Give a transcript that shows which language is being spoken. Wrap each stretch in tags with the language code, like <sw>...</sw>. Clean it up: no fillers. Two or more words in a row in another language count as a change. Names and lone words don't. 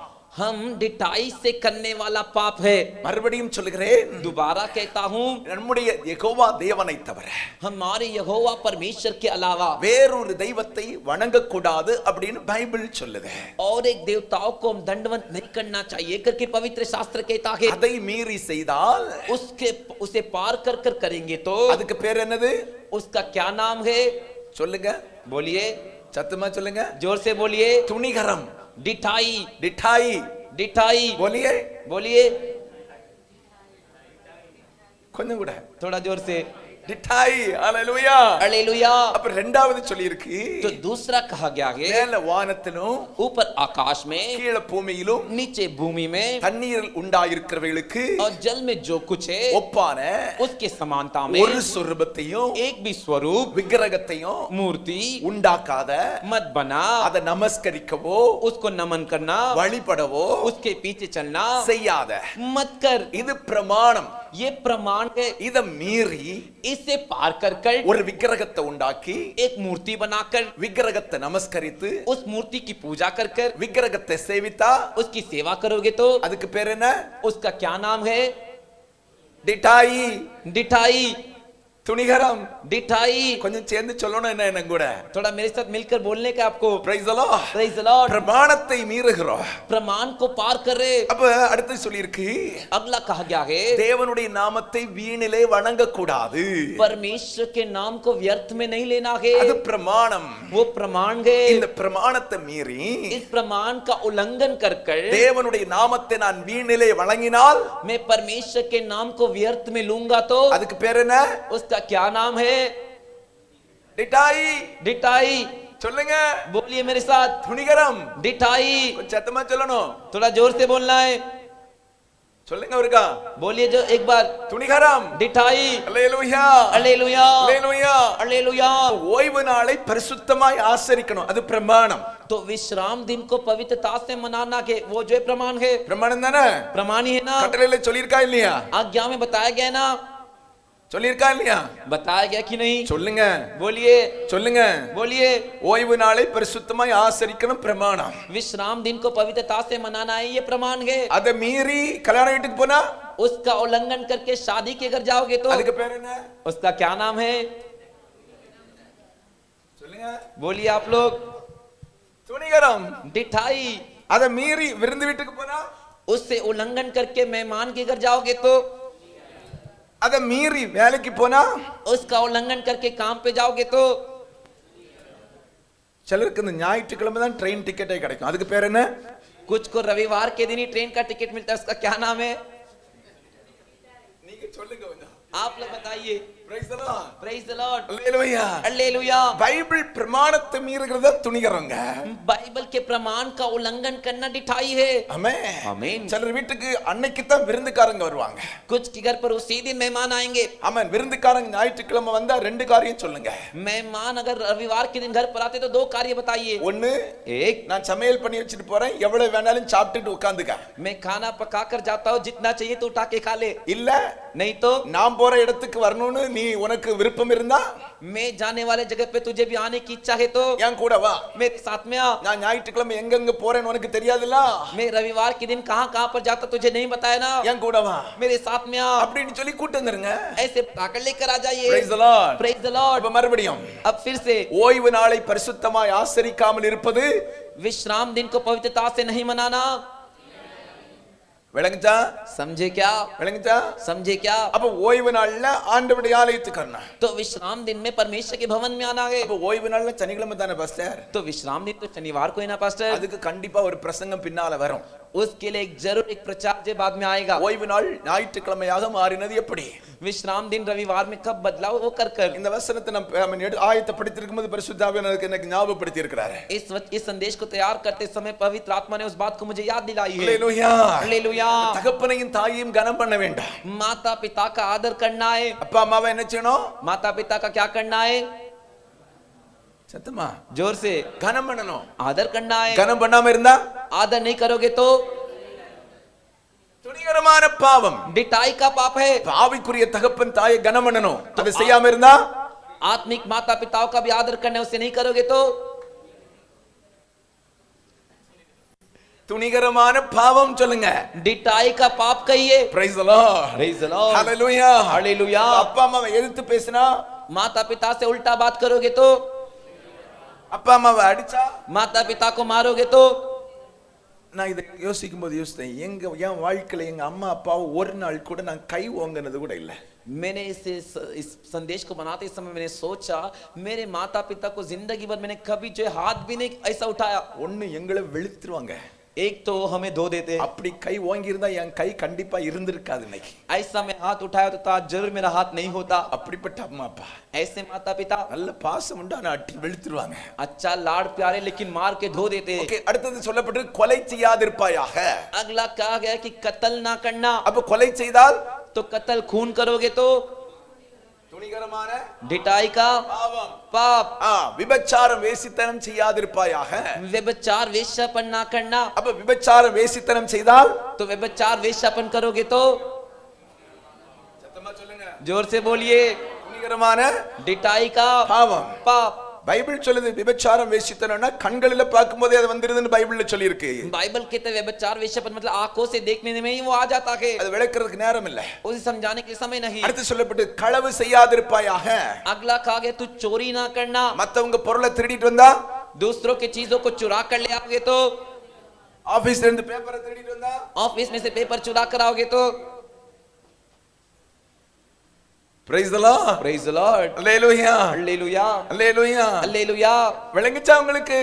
<hi>हम डिटाई से करने वाला पाप है.</hi> <ta>மறுபடியும் சொல்லுகிறேன்.</ta> <hi>दोबारा कहता हूं</hi> <ta>நம்முடைய யெகோவா தேவனை தவிர</ta> <hi>हमारे यहोवा परमेश्वर के अलावा</hi> <ta>வேறொரு தெய்வத்தை வணங்க கூடாது அப்படின்னு பைபிள் சொல்லுது.</ta> <hi>और एक देवताओं को हम दंडवत नहीं करना चाहिए करके पवित्र शास्त्र कहता है.</hi> <ta>அதை மீறி செய்தால்</ta> <hi>उसे पार कर करेंगे तो</hi> <ta>அதுக்கு பேர் என்னது?</ta> <hi>उसका क्या नाम है?</hi> <ta>சொல்லுங்க,</ta> <hi>बोलिए,</hi> <ta>சத்தமா சொல்லுங்க.</ta> <hi>जोर से बोलिए.</hi> <ta>துணிகரம்.</ta> <hi>डिठाई.</hi> <ta>டிட்டாய்.</ta> <hi>डिठाई. बोलिए. बोलिए</hi> <ta>கொஞ்சம் கூட.</ta> <hi>थोड़ा जोर से.</hi> <ta>டிட்டாய். ஹalleluya.</ta> <hi>हालेलुया.</hi> <ta>அப்ப இரண்டாவது சொல்லி இருக்கு.</ta> <hi>तो दूसरा कहा गया है</hi> <ta>மேல வானத்திலும்</ta> <hi>ऊपर आकाश में</hi> <ta>கீழே பூமியிலும்</ta> <hi>नीचे भूमि में</hi> <ta>தண்ணீரில் உண்டாயிருக்கிறவர்களுக்கு</ta> <hi>और जल में जो कुछ है</hi> <ta>ஒப்பான</ta> <hi>उसके समानता में</hi> <ta>ஒரு சொரூபத்தையும்</ta> <hi>एक भी स्वरूप</hi> <ta>விக்கிரகத்தையும்</ta> <hi>मूर्ति</hi> <ta>உண்டாக்காத</ta> <hi>मत बना.</hi> <ta>அதை நமஸ்கரிக்கவோ</ta> <hi>उसको नमन करना,</hi> <ta>வழிபடவோ</ta> <hi>उसके पीछे चलना</hi> <ta>செய்யாத.</ta> <hi>मत कर.</hi> <ta>இது பிரமாணம்.</ta> <hi>ये प्रमाण है.</hi> <ta>இத மீறி</ta> <hi>इसे पार कर</hi> <ta>ஒரு விக்கிரகத்தை உண்டாக்கி</ta> <hi>एक मूर्ति बनाकर</hi> <ta>விக்கிரகத்தை நமஸ்கரித்து</ta> <hi>उस मूर्ति की पूजा कर</hi> <ta>விக்கிரகத்தை சேவித்தா</ta> <hi>उसकी सेवा करोगे तो</hi> <ta>அதுக்கு பேர் என்ன?</ta> <hi>उसका क्या नाम है?</hi> <ta>டிட்டாயி.</ta> <hi>डिठाई.</hi> <ta>துணிகரம்</ta> <hi>डिठाई।</hi> <ta>கொஞ்சம் சேர்ந்து சொல்லணும் என்ன என்ன கூட</ta> <hi>थोड़ा मेरे साथ मिलकर बोलने का आपको।</hi> <en>Praise the Lord. Praise the Lord।</en> <ta>பிரமாணத்தை மீறுகிறோம்.</ta> <hi>प्रमाण को पार कर रहे।</hi> <ta>அப்ப அடுத்து சொல்லி இருக்கு,</ta> <hi>अगला कहा गया है</hi> <ta>தேவனுடைய நாமத்தை வீணிலே வணங்க கூடாது.</ta> <hi>परमेश्वर के नाम को व्यर्थ में नहीं लेना है।</hi> <ta>அது பிரமாணம்.</ta> <hi>वो प्रमाण है।</hi> <ta>இந்த பிரமாணத்தை மீறி</ta> <hi>इस प्रमाण का उल्लंघन कर कर</hi> <ta>தேவனுடைய நாமத்தை நான் வீணிலே வணங்கினால்</ta> <hi>मैं परमेश्वर के नाम को व्यर्थ में लूंगा तो</hi> <ta>அதுக்கு பேர் என்ன?</ta> <hi>उसका क्या नाम है?</hi> <ta>டிட்டாய்.</ta> <hi>डिटाई।</hi> <ta>சொல்லுங்க.</ta> <hi>बोलिए मेरे साथ।</hi> <ta>துணிகரம்.</ta> <hi>डिटाई।</hi> <ta>கொஞ்சம் சத்தமா சொல்லணும்.</ta> <hi>थोड़ा जोर से बोलना है।</hi> <ta>சொல்லுங்க ஒருக்கா.</ta> <hi>बोलिए जो एक बार।</hi> <ta>துணிகரம்.</ta> <hi>डिटाई।</hi> <ta>அல்லேலூயா.</ta> <hi>हालेलुया।</hi> <ta>அல்லேலூயா.</ta> <hi>हालेलुया।</hi> <ta>ஓய்வு நாளை பரிசுத்தமாய் ஆசரிக்கணும். அது பிரமாணம்.</ta> <hi>तो विश्राम दिन को पवित्रता से मनाना के वो जो प्रमाण है।</hi> <ta>பிரமாணம் தானே?</ta> <hi>प्रमाण ही है ना।</hi> <ta>கட்டளையில சொல்லிருக்கா இல்லையா?</ta> <hi>आज्ञा में बताया गया ना।</hi> <ta>சொல்லிருக்கா இல்லையா?</ta> <hi>बताया गया कि नहीं?</hi> <ta>சொல்லுங்க.</ta> <hi>बोलिए।</hi> <ta>சொல்லுங்க.</ta> <hi>बोलिए।</hi> <ta>ஓய்வு நாளை பரிசுத்தமாய் ஆசரிக்கணும் பிரமாணம்.</ta> <hi>विश्राम दिन को पवित्रता से मनाना है ये प्रमाण है।</hi> <ta>அத மீறி கல்யாண வீட்டுக்கு போனா</ta> <hi>उसका उल्लंघन करके शादी के घर जाओगे तो</hi> <ta>அதுக்கு பேர் என்ன?</ta> <hi>उसका क्या नाम है?</hi> <ta>சொல்லுங்க.</ta> <hi>बोलिए आप लोग।</hi> <ta>துணிகரம்.</ta> <hi>डिठाई।</hi> <ta>அத மீறி விருந்து வீட்டுக்கு போனா</ta> <hi>उससे उल्लंघन करके मेहमान के घर जाओगे तो</hi> <ta>அத மீறி வேலைக்கு போனா</ta> <hi>उसका उल्लंघन करके काम पे जाओगे तो</hi> <ta>சிலருக்கு இந்த ஞாயிற்றுக்கிழமை தான்</ta> <en>train ticket</en> <ta>கிடைக்கும். அதுக்கு பேர் என்ன?</ta> <hi>कुछ को रविवार के दिन ही ट्रेन का टिकट मिलता है। उसका क्या नाम है?</hi> <ta>நீங்க சொல்லுங்க கொஞ்சம்.</ta> <hi>आप लोग बताइए।</hi> <en>Praise the Lord. Praise the Lord।</en> <ta>அல்லேலூயா.</ta> <hi>हालेलुया।</hi> <ta>பைபிள் பிரமாணத்தை மீறுகிறத துணிகரங்க.</ta> <hi>बाइबल के प्रमाण का उल्लंघन करना डिठाई है।</hi> <ta>ஆமென்.</ta> <hi>आमीन।</hi> <ta>சிலர் வீட்டுக்கு அன்னைக்கு தான் விருந்துக்காரங்க வருவாங்க.</ta> <hi>कुछ के घर पर उसी दिन मेहमान आएंगे।</hi> <ta>ஆமென். விருந்துக்காரங்க ஞாயிற்றுக்கிழமை வந்தா ரெண்டு காரியம் சொல்லுங்க.</ta> <hi>मेहमान अगर रविवार के दिन घर पर आते तो दो कार्य बताइए।</hi> <ta>ஒன்னு,</ta> <hi>एक,</hi> <ta>நான் சமையல் பண்ணி வச்சிட்டு போறேன், எவ்வளவு வேணாலும் சாப்பிட்டுட்டு உட்கார்ந்துக்க.</ta> <hi>मैं खाना पका कर जाता हूँ, जितना चाहिए तो उठा के खा ले।</hi> <ta>இல்ல</ta> <hi>नहीं तो</hi> <ta>நான் போற இடத்துக்கு வரணும்னு நீ உனக்கு விருப்பம் இருந்தா</ta> <hi>मैं जाने वाले जगह पे तुझे भी आने की इच्छा है तो</hi> <ta>என் கூட வா.</ta> <hi>मेरे साथ में आ।</hi> <ta>நான் ஞாயிற்றுக்கிழமை எங்கெங்க போறேன்னு உனக்கு தெரியாதுல்ல?</ta> <hi>मैं रविवार के दिन कहाँ कहाँ पर जाता तुझे नहीं बताया ना।</hi> <ta>என் கூட வா</ta> <hi>मेरे साथ में आ।</hi> <ta>அப்படின்னு சொல்லி கூட்டு வந்துருங்க.</ta> <hi>ऐसे पकड़ लेकर आ जाइए।</hi> <en>Praise the Lord. Praise the Lord।</en> <ta>இப்ப மறுபடியும்</ta> <hi>अब फिर से</hi> <ta>ஓய்வு நாளை பரிசுத்தமாய் ஆசரிக்காமல் இருப்பது</ta> <hi>विश्राम दिन को पवित्रता से नहीं मनाना।</hi> <ta>விளங்குச்சா?</ta> <hi>समझे क्या?</hi> <ta>விளங்குச்சா?</ta> <hi>समझे क्या?</hi> <ta>அப்ப ஓய்வு நாள்ல ஆண்டவருடைய ஆலயத்துக்கு வரணும்.</ta> <hi>तो विश्राम दिन में परमेश्वर के भवन में आना है।</hi> <ta>அப்ப ஓய்வு நாள்ல சனிக்கிழமை தானே பாஸ்டர்?</ta> <hi>तो विश्राम दिन तो शनिवार को है ना पास्टर।</hi> <ta>அதுக்கு கண்டிப்பா ஒரு பிரசங்கம் பின்னால வரும்.</ta> <hi>उसके लिए जरूर एक प्रचार जो बाद में आएगा।</hi> <ta>ஓய்வு நாள் ஞாயிற்றுக்கிழமையாக மாறினது எப்படி?</ta> <hi>विश्राम दिन रविवार में कब बदलाव वो कर कर</hi> <ta>இந்த வசனத்தை நம்ம ஆயத்தப்படுத்திருக்கும் போது பரிசுத்த ஆவியானவர் எனக்கு ஞாபகப்படுத்தி இருக்கிறார்.</ta> <hi>इस संदेश को तैयार करते समय पवित्र आत्मा ने उस बात को मुझे याद दिलाई है।</hi> <ta>அல்லேலூயா.</ta> <hi>हालेलुया।</hi> <ta>தகப்பனையும் தாயையும் கனம் பண்ண வேண்டாம்.</ta> <hi>माता पिता का आदर करना है।</hi> <ta>அப்பா அம்மாவை என்ன செய்யணும்?</ta> <hi>माता पिता का क्या करना है?</hi> <ta>சத்தமா</ta> <hi>जोर से</hi> <ta>கனம் பண்ணணும்.</ta> <hi>आदर करना है।</hi> <ta>கனம் பண்ணாம இருந்தா</ta> <hi>आदर नहीं करोगे तो</hi> <ta>துணிகரமான பாவம்.</ta> <hi>डिटाई का पाप है।</hi> <ta>பாவிக்குரிய தகப்பன் தாயை கனம் பண்ணணும். அதை செய்யாம இருந்தா</ta> <hi>आत्मिक माता पिताओं का भी आदर करना, उसे नहीं करोगे तो</hi> <ta>துணிகரமான பாவம் சொல்லுங்க.</ta> <hi>डिटाई का पाप कहिए।</hi> <en>Praise the Lord. Praise the Lord। Hallelujah.</en> <hi>हालेलुया।</hi> <ta>அப்பா அம்மாவை எதிர்த்து பேசினா,</ta> <hi>माता पिता से उल्टा बात करोगे तो,</hi> <ta>அப்பா அம்மாவை அடிச்சா,</ta> <hi>माता पिता को मारोगे तो</hi> <ta>நான் இதை யோசிக்கும் போது யோசித்தேன், என் வாழ்க்கையில எங்க அம்மா அப்பாவை ஒரு நாள் கூட நான் கை ஓங்கினது கூட இல்லை.</ta> <hi>मैंने इस संदेश को बनाते समय मैंने सोचा मेरे माता पिता को जिंदगी भर मैंने कभी जो हाथ भी नहीं ऐसा उठाया।</hi> <ta>ஒண்ணு எங்களை வெளுத்துருவாங்க.</ta> <hi>एक तो हमें धो देते।</hi> <ta>அப்படி கை ஓங்கி இருந்தா என் கை கண்டிப்பா இருந்திருக்காது இன்னைக்கு.</ta> <hi>ऐसा मैं हाथ उठाया तो आज जरूर मेरा हाथ नहीं होता।</hi> <ta>அப்படிப்பட்ட அம்மா அப்பா,</ta> <hi>ऐसे माता पिता</hi> <ta>நல்ல பாசம் உண்டு, ஆனா அட்டி வெளுத்துருவாங்க.</ta> <hi>अच्छा लाड़ प्यारे लेकिन मार के धो देते।</hi> <ta>ஓகே, அடுத்தது சொல்லப்பட்டு கொலை செய்யாதிருப்பாயாக.</ta> <hi>अगला कहा गया कि कत्ल ना करना।</hi> <ta>அப்ப கொலை செய்தால்</ta> <hi>तो कत्ल खून करोगे तो</hi> <ta>துணிகரமான</ta> <hi>डिटाई का</hi> <ta>பாவம்.</ta> <hi>पाप।</hi> <ta>விபச்சாரம் வேசித்தனம் செய்யாதிருப்பாயாக.</ta> <hi>व्यभिचार वेश्यापन ना करना।</hi> <ta>அப்ப விபச்சாரம் வேசித்தனம் செய்தால்</ta> <hi>तो व्यभिचार वेश्यापन करोगे तो</hi> <ta>சத்தமா சொல்லுங்க.</ta> <hi>जोर से बोलिए</hi> <ta>துணிகரமான</ta> <hi>डिटाई का</hi> <ta>பாவம்.</ta> <hi>पाप।</hi> <ta>பைபிள் சொல்லுது விபச்சாரம் வேசித்தனம்னா கண்களில பார்க்கும்போதே அது வந்துருதுன்னு பைபிள்ல சொல்லி இருக்கு.</ta> <hi>बाइबल कहते हैं व्यभिचार वेश्यापन मतलब आंखों से देखने में ही वो आ जाता है.</hi> <ta>அது விளக்குறதுக்கு நேரம் இல்ல.</ta> <hi>उसे समझाने के लिए समय नहीं.</hi> <ta>அடுத்து சொல்லப்பட்டு களவு செய்யாதிருப்பாயாக.</ta> <hi>अगला कहा गया तू चोरी ना करना.</hi> <ta>மத்தவங்க பொருளை திருடிட்டு வந்தா,</ta> <hi>दूसरों के चीजों को चुरा कर ले आओगे तो,</hi> <ta>ஆபீஸ்ல இருந்து பேப்பரை திருடிட்டு வந்தா,</ta> <hi>ऑफिस में से पेपर चुरा कर आओगे तो,</hi> <en>praise the lord, praise the lord, hallelujah, hallelujah, hallelujah, hallelujah.</en> <ta>விளங்குச்சா உங்களுக்கு?</ta>